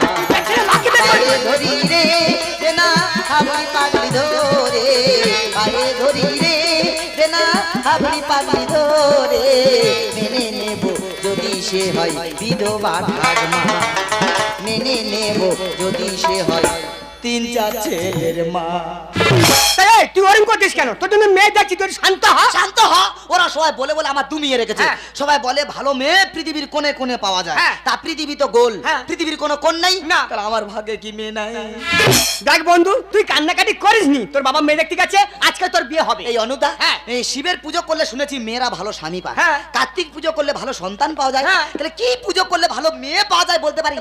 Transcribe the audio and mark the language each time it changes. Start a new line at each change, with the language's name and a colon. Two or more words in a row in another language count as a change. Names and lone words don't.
Bangla: পায়ে ধরি রে না হাবলি পাগলি ধরে, পায়ে ধরি রে না হাবলি পাগলি ধরে, মেনে নেব যদি সে হয় বিধবা ঠাকমা, মেনে নেব যদি সে হয় 3-4 ছেলের মা। তুই ওরম করছিস কেন? তোর জন্য মেয়ে দেখছি, তুই শান্ত হ। শান্ত হ। ওরা সবাই বলে বলে আমার দুমিয়ে রেখেছে। সবাই বলে ভালো মেয়ে পৃথিবীর কোণে কোণে পাওয়া যায়, তা পৃথিবী তো গোল, পৃথিবীর কোনো কোণ নাই না, তাহলে আমার ভাগ্যে কি মেয়ে নাই? দেখ বন্ধু তুই কান্নাকাটি করিসনি, তোর বাবা মেয়ে দেখতে গেছে, আজকে তোর বিয়ে হবে। এই অনুদা এই শিবের পুজো করলে শুনেছি মেয়েরা ভালো স্বামী পায়, কার্তিক পুজো করলে ভালো সন্তান পাওয়া যায়, তাহলে কি পুজো করলে ভালো মেয়ে পাওয়া যায় বলতে পারিস?